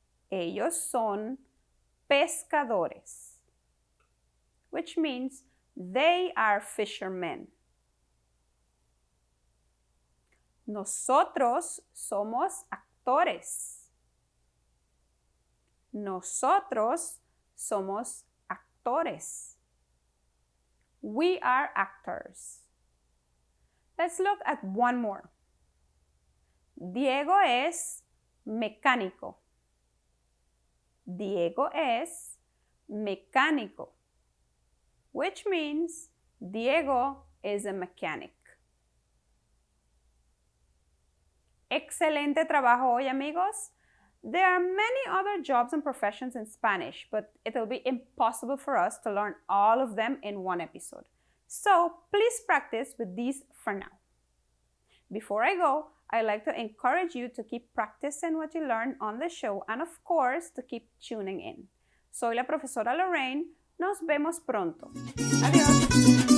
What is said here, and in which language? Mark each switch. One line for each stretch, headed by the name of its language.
Spanish: Ellos son pescadores,
English: which means they are fishermen.
Spanish: Nosotros somos actores. Nosotros somos actores.
English: We are actors. Let's look at one more.
Spanish: Diego es mecánico. Diego es mecánico,
English: which means Diego is a mechanic.
Spanish: Excelente trabajo hoy, amigos.
English: There are many other jobs and professions in Spanish, but it will be impossible for us to learn all of them in one episode. So please practice with these for now. Before I go, I'd like to encourage you to keep practicing what you learn on the show and of course to keep tuning in.
Spanish: Soy la profesora Lorraine. Nos vemos pronto. Adiós.